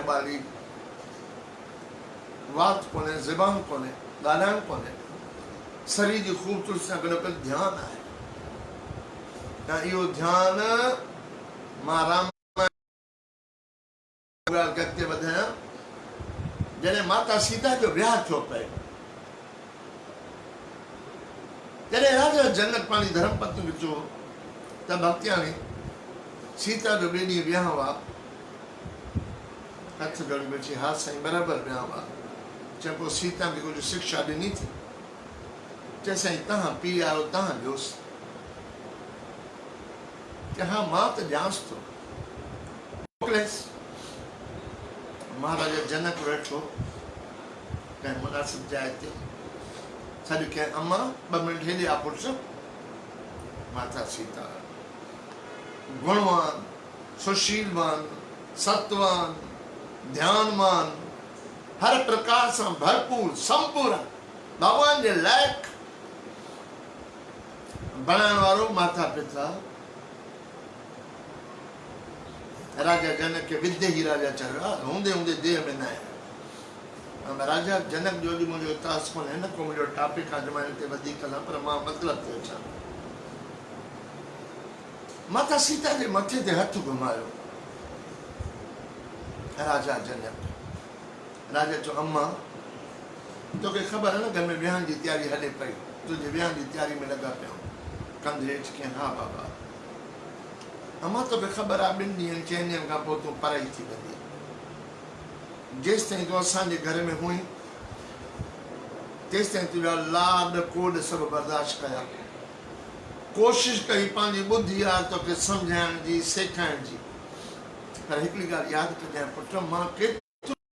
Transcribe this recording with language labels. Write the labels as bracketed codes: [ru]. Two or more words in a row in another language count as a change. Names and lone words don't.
[sd] ॿारी वात कोन्हे, ज़बान कोन्हे, ॻाल्हाइणु कोन्हे, शरीर जी ख़ूबसूरती सां गॾु गॾु ध्यानु आहे। त इहो ध्यानु मां राम ॻाल्हि अॻिते वधायां। जॾहिं माता सीता जो विहाउ थियो पए, जॾहिं राजा जनक पाणी धर्म पत्नी खे चयो त भक्तियाणी सीता जो ॿिए ॾींहुं विहाउ आहे, हथ जोड़ी वेठी, हा साईं बराबरि विहाउ आहे। चए पोइ सीता खे कुझु शिक्षा ॾिनी थी? चए साईं तव्हां पीउ आहियो, तव्हां ॾियोसि। चए हा मां त ॼांसि थो, मोकिलियसि। महाराजा जनक वेठो कंहिं मुनासिब जाइ ते, सॾु कयईं अम्मा 2 मिंट हेॾे आ पुटु। माता सीता गुणवान, सुशीलवान, सत्वान, ध्यानवान, हर प्रकार सां भरपूर, संपूर्ण, भगवान जे लाइक़ बणाइण वारो माता पिता राजा जनक खे विद्य ही राजा चयो आहे, हूंदे हूंदे देह में न आहे। राजा जनक जो अॼु मुंहिंजो इतिहास कोन्हे, न को मुंहिंजो टॉपिक आहे जो मां हिते वधीक कयां, पर मां मतिलबु थो अचां। माता सीता जे मथे ते हथ घुमायो राजा जनक। राजा चयो अम्मा तोखे ख़बर आहे न घर में विहाउं जी तयारी हले पई, तुंहिंजे विहाउं जी तयारी में लॻा पिया, कंधु हेठि कयईं, हा बाबा। अम्मा तोखे ख़बर आहे 2 ॾींहंनि 4 ॾींहंनि खां पोइ तूं पराई थी वेंदी, जेसि ताईं तूं असांजे घर में हुई तेसि ताईं तुंहिंजा लाड कोड सभु बर्दाश्त कया, कोशिशि कई पंहिंजी ॿुधी आहे तोखे सम्झाइण जी, सेखाइण जी, पर हिकिड़ी ॻाल्हि यादि कजांइ पुटु, मां केतिरो